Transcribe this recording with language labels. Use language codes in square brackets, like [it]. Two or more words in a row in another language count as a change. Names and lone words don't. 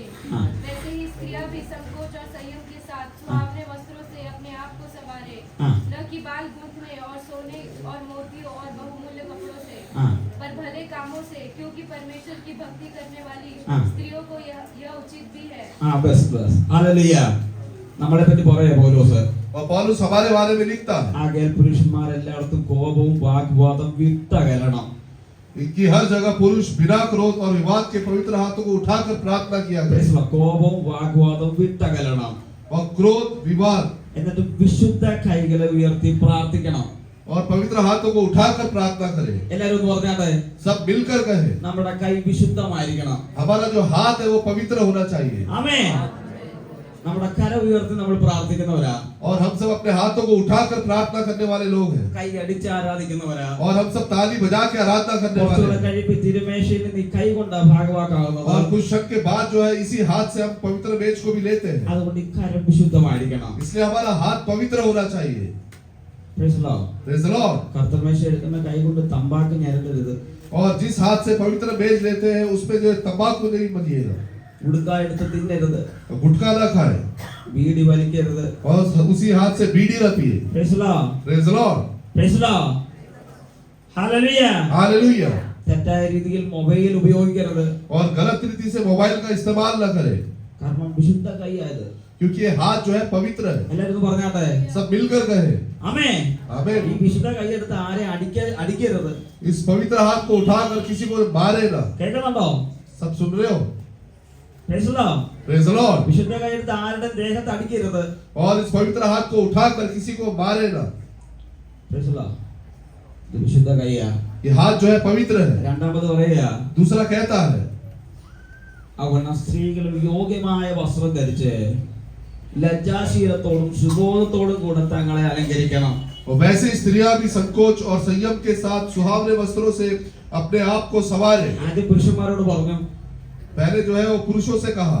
[hi] हाँ। वैसे ही स्त्रियां भी संकोच और संयम के साथ सुहावने वस्त्रों से अपने आप को संवारे, हाँ। न कि बाल गूंथने और सोने और मोतियों और बहुमूल्य कपड़ों से, हाँ। पर भले कामों से, क्योंकि परमेश्वर की भक्ति करने वाली हाँ। स्त्रियों को यह उचित भी है। [ml] ബസ് ഹല്ലേലൂയ. നമ്മളെ പറ്റി പറയാ പൗലോസ്. [hi] और पौलुस हमारे बारे में लिखता है [ml] ആകയാൽ പുരുഷന്മാരെല്ലായിടത്തും കോപവും വാഗ്വാദം വിട്ടകലണം. [hi] कि हर जगह पुरुष बिना क्रोध और विवाद के पवित्र हाथों को उठाकर प्रार्थना किया करे. [ml] കോപവും വാഗ്വാദം വിട്ടകലണം. [hi] और क्रोध विवाद [ml] എന്നിട്ട് വിശുദ്ധ കൈകളെ ഉയർത്തി പ്രാർത്ഥിക്കണം. [hi] और पवित्र हाथों को उठाकर प्रार्थना करे. [ml] എല്ലാരും ഒന്ന് പറഞ്ഞാട്ടെ. [hi] सब मिलकर कहे [ml] നമ്മുടെ കൈ വിശുദ്ധമായിരിക്കണം. [hi] हमारा जो हाथ है वो पवित्र होना चाहिए. [ml] ആമേൻ. നമ്മുടെ കര ഉയർത്തി നമ്മൾ പ്രാർത്ഥിക്കുന്നവരാ. [hi] और हम सब अपने हाथों को उठाकर प्रार्थना करने वाले लोग हैं. [ml] കൈ അടിച്ച് ആരാധിക്കുന്നവരാ. [hi] और हम सब ताली बजा के आराधना करने वाले [ml] കുറച്ചുകൂടെ [hi] हैं. [ml] കഴിയുമ്പോൾ തിരുമേശയിൽ നീ കൈ കൊണ്ടാ ഭാഗവാക്കാവുന്നത്. [hi] और कुछ क्षण के बाद जो है इसी हाथ से हम पवित्र मेज को भी लेते हैं. [ml] അതുകൊണ്ട് ഈ കരം വിശുദ്ധമായിരിക്കണം. [hi] इसलिए हमारा हाथ पवित्र होना चाहिए. [en] Praise the Lord. Praise the Lord. [ml] കർത്തൃമേശ എടുക്കുന്ന കൈ കൊണ്ട് തമ്പാക്ക് ഞരണ്ടരുത്. [hi] और जिस हाथ से पवित्र मेज लेते हैं उसमें जो है तंबाकू नहीं मलिएगा. [ml] ഉടുക്ക എടുത്ത് തിന്നരുത്. [hi] गुटखा ना खाए. [ml] ബീഡി വലിക്കരുത്. [hi] और उसी हाथ से बीड़ी न पिए. [en] Praise the Lord. Praise the Lord. Praise the Lord. Hallelujah. Hallelujah. [ml] തെറ്റായ രീതിയിൽ മൊബൈൽ ഉപയോഗിക്കരുത്. [hi] और गलत रीति से मोबाइल का इस्तेमाल न करें. [ml] കാരണം വിശുദ്ധ കൈയായത്. [hi] क्योंकि ये हाथ जो है पवित्र है. [ml] എല്ലാവരും പറഞ്ഞാട്ടെ. [hi] सब मिलकर कहे [ml] ആമേൻ. [hi] आमीन. [ml] ഈ വിശുദ്ധ കൈയെടുത്ത് ആരെ അടിക്കരുത്. [hi] इस पवित्र हाथ को उठाकर किसी को मारे ना. [ml] കേൾക്കുന്നുണ്ടോ? [hi] सब सुन रहे हो? [en] Praise the Lord. Praise the Lord. [ml] വിശുദ്ധ കൈയെടുത്ത് ആരുടെ ദേഹത്ത് അടിക്കരുത്. [hi] और इस पवित्र हाथ को उठाकर किसी को मारे ना. [en] Praise the Lord. [ml] ഇത് വിശുദ്ധ കൈയാ. [hi] ये हाथ जो है पवित्र है. [ml] രണ്ടാമത് പറയാ. [hi] दूसरा कहता है [ml] അവന സ്ത്രീകളും യോഗ്യമായ വസ്ത്രം ധരിച്ച് ലജ്ജാശീലത്തോടും സുബോധത്തോടും കൂടെ തങ്ങളെ അലങ്കരിക്കണം. [hi] और वैसे स्त्रियां भी संकोच और संयम के साथ सुहावने वस्त्रों से अपने आप को संवारे. [ml] ആദ്യം പുരുഷന്മാരോട് പറഞ്ഞു. [hi] पहले जो है वो पुरुषों से कहा.